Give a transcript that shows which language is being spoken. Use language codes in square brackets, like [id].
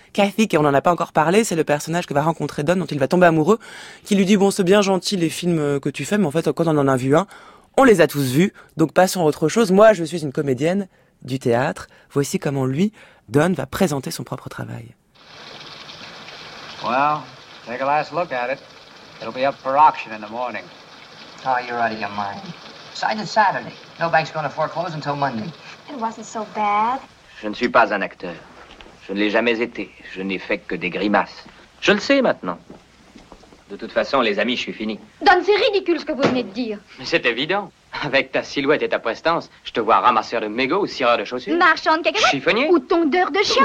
[fr] Kathy, qui on n'en a pas encore parlé, c'est le personnage que va rencontrer Don, dont il va tomber amoureux, qui lui dit « Bon, c'est bien gentil les films que tu fais, mais en fait, quand on en a vu un, on les a tous vus, donc passons à autre chose. Moi, je suis une comédienne du théâtre. Voici comment lui, Don, va présenter son propre travail. [en] Well, take a last look at it. It'll be up for auction in the morning. Oh, you're out of your mind. Signed it Saturday. No bank's going to foreclose until Monday. It wasn't so bad. [fr] Je ne suis pas un acteur. Je ne l'ai jamais été. Je n'ai fait que des grimaces. Je le sais maintenant. De toute façon, les amis, je suis fini. Don, c'est ridicule ce que vous venez de dire. Mais c'est évident. Avec ta silhouette et ta prestance, je te vois ramasseur de mégots ou cireur de chaussures. Marchand de cacahuètes. Chiffonnier. Ou tondeur de chiens.